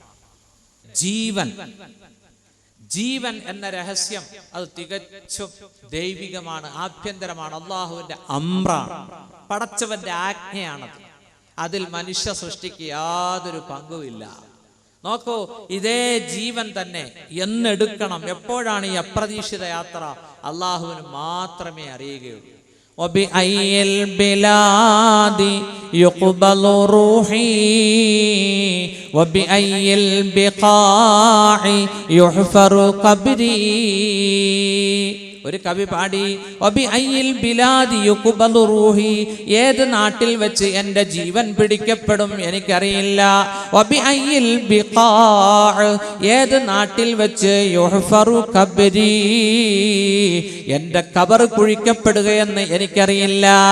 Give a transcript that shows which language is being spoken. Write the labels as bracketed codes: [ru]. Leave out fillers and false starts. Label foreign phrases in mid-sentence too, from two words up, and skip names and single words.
[ml] ജീവൻ എന്ന രഹസ്യം അത് തികച്ചും ദൈവികമാണ്, ആഭ്യന്തരമാണ്, അള്ളാഹുവിന്റെ അമ്രാണ്, പടച്ചവന്റെ ആജ്ഞയാണത്. അതിൽ മനുഷ്യ സൃഷ്ടിക്ക് യാതൊരു പങ്കുമില്ല. നോക്കൂ, ഇതേ ജീവൻ തന്നെ എന്നെടുക്കണം, എപ്പോഴാണ് ഈ അപ്രതീക്ഷിത യാത്ര, അള്ളാഹുവിന് മാത്രമേ അറിയുകയുള്ളൂ. [ar] وبأي البلاد يقبل روحي وبأي البقاع يحفر قبري. [ml] ഒരു കവി പാടി, [ar] وبأي البلاد يقبل روحي, [ml] ഏത് നാട്ടിൽ വെച്ച് എൻ്റെ ജീവൻ പിടിക്കപ്പെടും എനിക്കറിയില്ല. [ar] وبأي البقاع, [ml] ഏത് നാട്ടിൽ വെച്ച് [ar] يحفر قبري, [ml] എൻ്റെ ഖബർ കുഴിക്കപ്പെടുകയെന്ന് എനിക്കറിയില്ല.